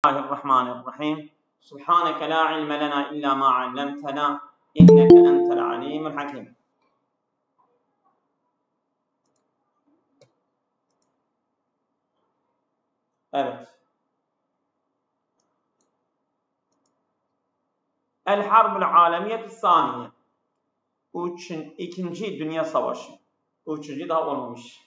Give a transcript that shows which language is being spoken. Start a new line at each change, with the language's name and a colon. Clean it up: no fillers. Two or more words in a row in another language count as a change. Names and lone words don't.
Arabic: الله الرحمن الرحيم سبحانك لا علم لنا إلا ما علمتنا إنك أنت العليم الحكيم.
Turkish: Evet.
Arabic: الحرب العالمية الثانية.
Turkish: İkinci Dünya Savaşı. Üçüncü daha olmamış.